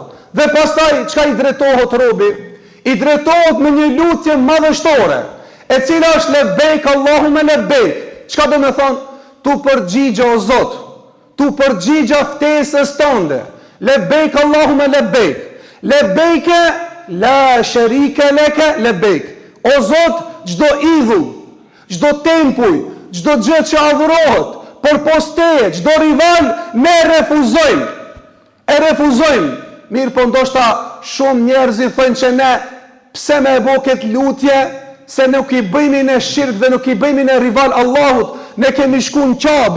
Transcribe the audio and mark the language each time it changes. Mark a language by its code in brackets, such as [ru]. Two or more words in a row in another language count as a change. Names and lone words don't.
[sq] Dhe pastaj çka i drejtohet robi? I drejtohet me një lutje madhështore, e cila është [ar] لبيك اللهم لبيك. [sq] Çka do me thonë? Tu përgjigja o Zot, tu përgjigja ftesës tënde. [ar] لبيك اللهم لبيك. لبيك لا شريك لك لبيك. [sq] O Zot, çdo idhull, çdo tempuj, çdo gjë që adhurohet, por posteje, çdo rival, ne refuzojmë. E refuzojmë. Mirë, po ndoshta shumë njerëzit thonë që ne pse me e bo këtë lutje, se nuk i bëjmë në shirk dhe nuk i bëjmë në rival Allahut, ne kemi shku në Qabe.